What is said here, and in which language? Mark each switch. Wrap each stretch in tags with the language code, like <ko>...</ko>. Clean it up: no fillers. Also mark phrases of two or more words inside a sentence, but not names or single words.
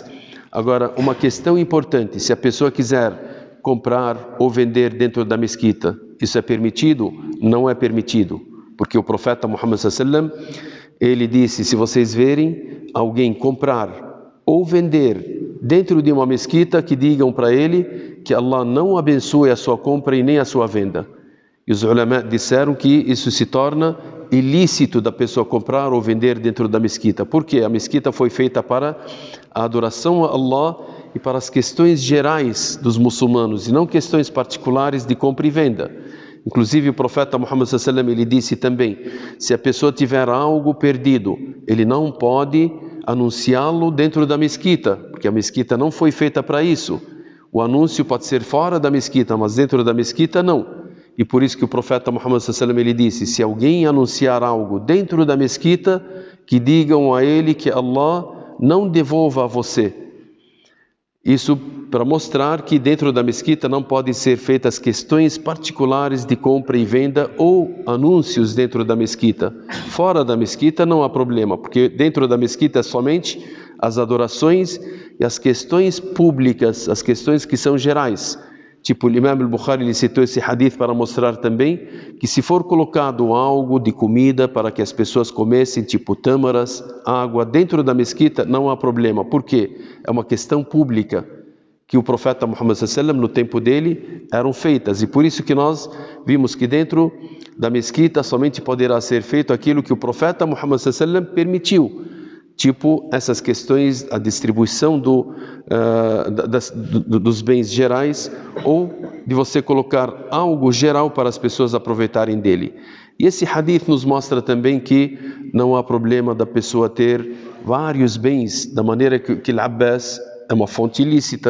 <pt>Agora, uma questão importante: se a pessoa quiser comprar ou vender dentro da mesquita, isso é permitido? Não é permitido. Porque o profeta Muhammad</pt> <ar>صلى الله عليه وسلم,</ar> <pt>ele disse: se vocês verem alguém comprar ou vender dentro de uma mesquita, que digam para ele que Allah não abençoe a sua compra e nem a sua venda. E os ulama disseram que isso se torna ilícito da pessoa comprar ou vender dentro da mesquita. Porque a mesquita foi feita para a adoração a Allah e para as questões gerais dos muçulmanos, e não questões particulares de compra e venda. Inclusive o profeta Muhammad</pt> <ar>صلى الله عليه وسلم,</ar> <pt>ele disse também: se a pessoa tiver algo perdido, ele não pode anunciá-lo dentro da mesquita, porque a mesquita não foi feita para isso. O anúncio pode ser fora da mesquita, mas dentro da mesquita não. E por isso que o profeta Muhammad</pt> <ar>صلى الله عليه وسلم,</ar> <pt>ele disse: se alguém anunciar algo dentro da mesquita, que digam a ele que Allah não devolva a você. Isso para mostrar que dentro da mesquita não podem ser feitas questões particulares de compra e venda ou anúncios dentro da mesquita. Fora da mesquita não há problema, porque dentro da mesquita é somente as adorações e as questões públicas, as questões que são gerais. Tipo, o Imam al-Bukhari, ele citou esse hadith para mostrar também que se for colocado algo de comida para que as pessoas comessem, tipo tâmaras, água, dentro da mesquita, não há problema. Por quê? É uma questão pública que o profeta Muhammad</pt> <ar>صلى الله عليه وسلم,</ar> <pt>no tempo dele, eram feitas. E por isso que nós vimos que dentro da mesquita somente poderá ser feito aquilo que o profeta Muhammad</pt> <ar>صلى الله عليه وسلم</ar> <pt>permitiu. Tipo essas questões, a distribuição dos bens gerais, ou de você colocar algo geral para as pessoas aproveitarem dele. E esse hadith nos mostra também que não há problema da pessoa ter vários bens, da maneira que Al-Abbas é uma fonte ilícita.</pt>